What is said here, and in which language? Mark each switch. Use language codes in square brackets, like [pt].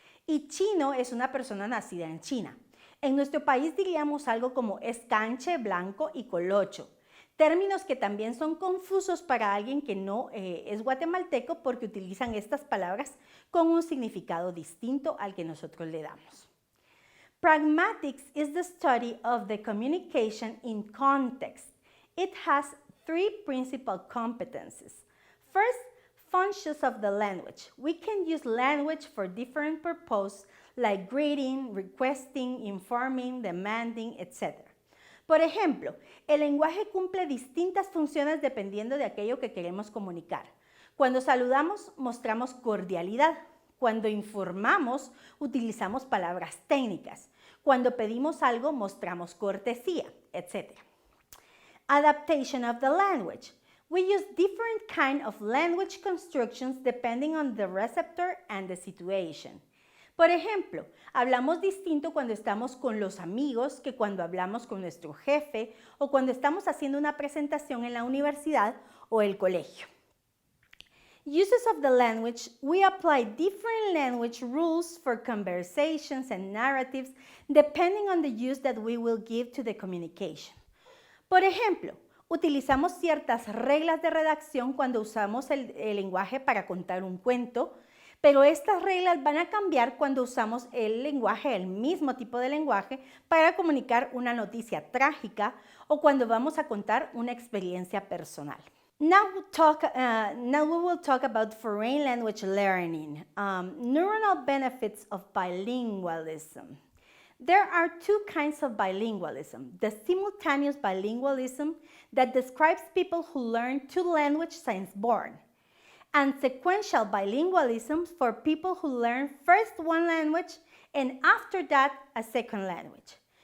[es] Y chino es una persona nacida en China. En nuestro país diríamos algo como escanche, blanco y colocho. Términos que también son confusos para alguien que no es guatemalteco porque utilizan estas palabras con un significado distinto al que nosotros le damos. [en] Pragmatics is the study of the communication in context. It has 3 principal competencies. First, functions of the language. We can use language for different purposes like greeting, requesting, informing, demanding, etc. [es] Por ejemplo, el lenguaje cumple distintas funciones dependiendo de aquello que queremos comunicar. Cuando saludamos, mostramos cordialidad. Cuando informamos, utilizamos palabras técnicas. Cuando pedimos algo, mostramos cortesía, etc. [en] Adaptation of the language. We use different kinds of language constructions depending on the receptor and the situation. [es] Por ejemplo, hablamos distinto cuando estamos con los amigos que cuando hablamos con nuestro jefe o cuando estamos haciendo una presentación en la universidad o el colegio. [en] Uses of the language. We apply different language rules for conversations and narratives depending on the use that we will give to the communication. [es] Por ejemplo, utilizamos ciertas reglas de redacción cuando usamos el lenguaje para contar un cuento, pero estas reglas van a cambiar cuando usamos el mismo tipo de lenguaje, para comunicar una noticia trágica o cuando vamos a contar una experiencia personal. [en] Now we will talk about foreign language learning, neuronal benefits of bilingualism. There are 2 kinds of bilingualism: the simultaneous bilingualism that describes people who learn 2 languages since born, and sequential bilingualism for people who learn first one language and after that a second language.